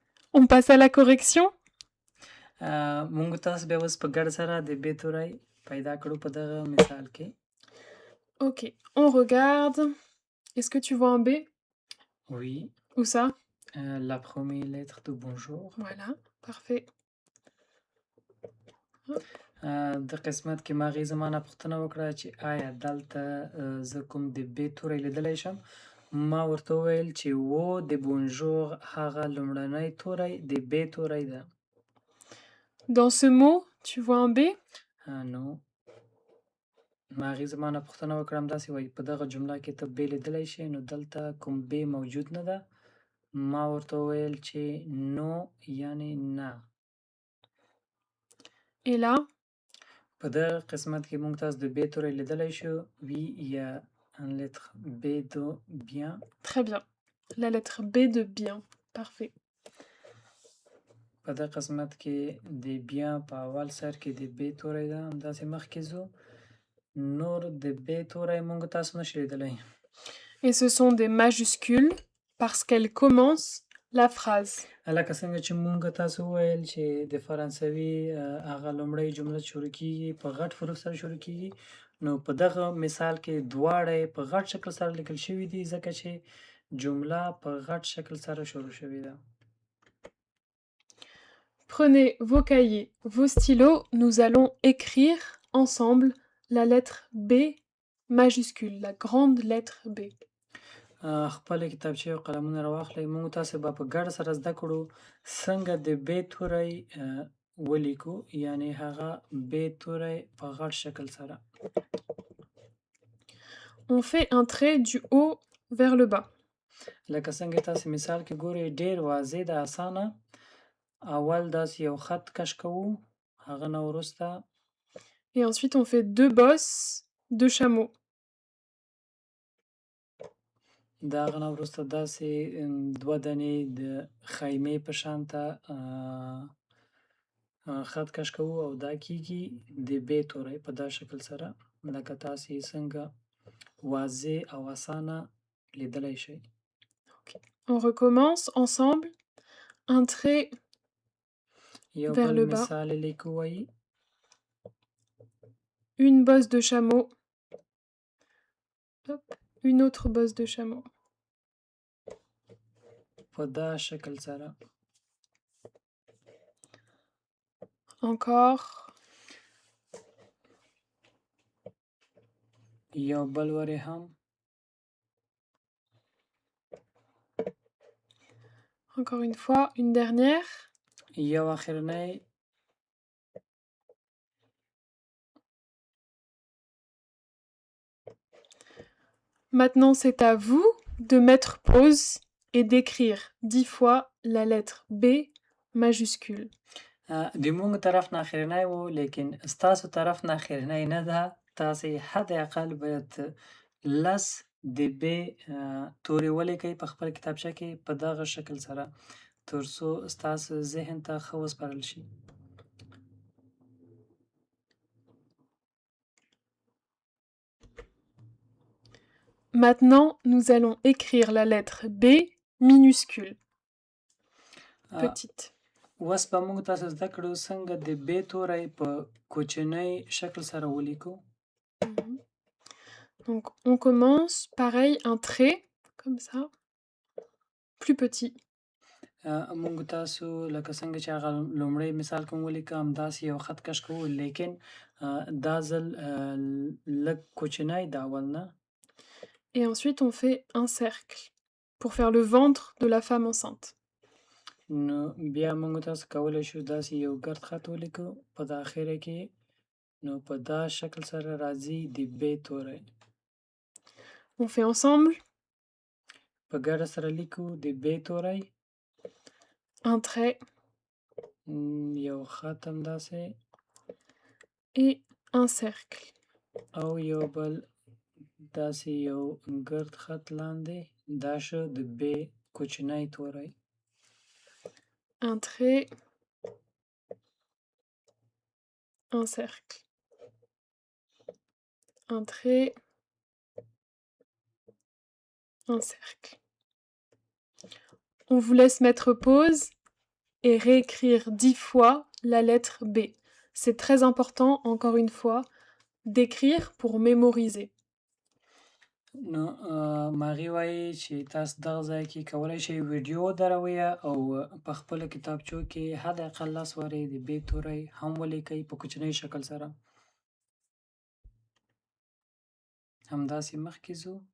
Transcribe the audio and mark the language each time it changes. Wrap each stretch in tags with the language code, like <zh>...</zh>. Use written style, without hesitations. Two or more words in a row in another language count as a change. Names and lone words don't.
<fr>On passe à la correction.</fr> <ps>مونږ تاسو بیا اوس په ګډ سره د ب توری پیدا کړو په دغه مثال کې.</ps> <fr>Ok, on regarde. Est-ce que tu vois un B? Oui, Où ça? la première lettre de bonjour. Voilà, parfait.</fr> <ps>د قسمت کې ما هغې زما نه پوښتنه وکړه چې آیا دلته زه کوم د ب توری لیدلی شم. ما ورته وویل چې و د بونژور هغه لومړنی توری د ب توری ده.</ps> <fr>Dans ce mot, tu vois un B?</fr> <ps>نو ما هغې زما نه پوښتنه وکړه همداسې وایي په دغه جمله کې ته ب لیدلی شې نو دلته کوم ب موجود نه ده. ما ورته وویل چې نو یعنې نه.</ps> <fr>Et là?</fr> <ps>په دغه قسمت کې موږ تاسو د ب توری لیدلی شو.</ps> <fr>oui, y a un lettre B de bien. Très bien. La lettre B de bien. Parfait.</fr> <ps>په دغه قسمت کې د بیا په اول سر کې د ب توری ده همداسې مخکې ځو. نور د ب توری موږ تاسو نشو لیدلی.</ps> <fr>Et ce sont des majuscules parce qu'elles commencent la phrase.</fr> <ps>لکه څنګه چې موږ تاسو وویل چې د فرانسوي هغه لومړۍ جمله چې شروع کېږي په غټ حروف سره شروع کېږي. نو په دغه مثال کې دواړه یې په غټ شکل سره لیکل شوي دي ځکه چې جمله په غټ شکل سره شروع شوې ده.</ps> <fr>Prenez vos cahiers, vos stylos, nous allons écrire ensemble la lettre B majuscule, la grande lettre B.</fr> <ps>خپل کتابچې او قلمونه راواخلئ. موږ تاسو به په ګډه سره زده کړو څنګه د ب توری ولیکو یعنې هغه ب توری په غټ شکل سره.</ps> <fr>On fait un trait du haut vers le bas.</fr> <ps>لکه څنګه تاسو مثال کې ګورئ ډېر واضح ده اسانه. اول داسې یو خط کش کوو هغه نه وروسته.</ps> <fr>Et ensuite on fait deux bosses de chameau.</fr> <ps>د هغه نه وروسته داسې دوه دانې د خیمې په شانته خط کش کوو او دا کېږي د ب توری په دا شکل سره لکه تاسې یې څنګه واضح او اسانه لیدلی شئ.</ps> <fr>On recommence ensemble un trait</fr> <ps>یو</ps> <fr>vers</fr> <ps>بل</ps> <fr>le bas,</fr> <ps>مثال یې لیکو وایي</ps> <fr>une bosse de chameau, hop, une autre bosse de chameau.</fr> <ps>په دا شکل سره.</ps> <fr>Encore,</fr> <ps>یو بل وری هم.</ps> <fr>encore une fois, une dernière.</fr> <ps>یو اخرنی.</ps> <fr>Maintenant, c'est à vous de mettre pause et d'écrire 10 fois la lettre B majuscule.</fr> <ps>د مونږ طرف نه اخرنی و لیکن ستاسو طرف نه اخرنی نه ده. تاسې حد اقل باید 10 د ب تورې ولیکئ په خپل کتابچه کې په دغه شکل سره تر څو ستاسو ذهن ته ښه وسپارل شي.</ps> <fr>Maintenant, nous allons écrire la lettre B minuscule. Petite.</fr> <ps>اوس به موږ تاسو زده کړو څنګه د ب توری په کوچنۍ شکل سره ولیکو.</ps> <fr>Donc, on commence pareil, un trait, comme ça, plus petit.</fr> <ps>موږ تاسو لکه څنګه چې هغه لومړی مثال کې ولیکه همداسې یو خط کش کوو لیکن دا ځل لږ کوچنی د اول نه.</ps> <fr>Et ensuite, on fait un cercle pour faire le ventre de la femme enceinte.</fr> <ps>نو بیا موږ تاسو کولی شو داسې یو ګرد خط ولیکو په داخله کې. نو په دا شکل سره راځي د ب توری.</ps> <fr>On fait ensemble</fr> <ps>په ګډه سره لیکو د ب توری.</ps> <fr>un trait</fr> <ps>یو خط همداسې</ps> <fr>et un cercle.</fr> <ps>او یو بل داسې یو ګرد خط لاندې. دا شو د ب کوچنی توری.</ps> <fr>Un trait, un cercle. Un trait, un cercle. On vous laisse mettre pause et réécrire 10 fois la lettre B. C'est très important, encore une fois, d'écrire pour mémoriser.</fr> <ps>نو ماغي وایي چې تاسو دغه ځای کې کولی شئ ویډیو ودروئ او په خپله کتابچو کې حد اقل 10 وارې د ب توری هم ولیکئ په کوچنۍ شکل سره. همداسې مخکې ځو.</ps>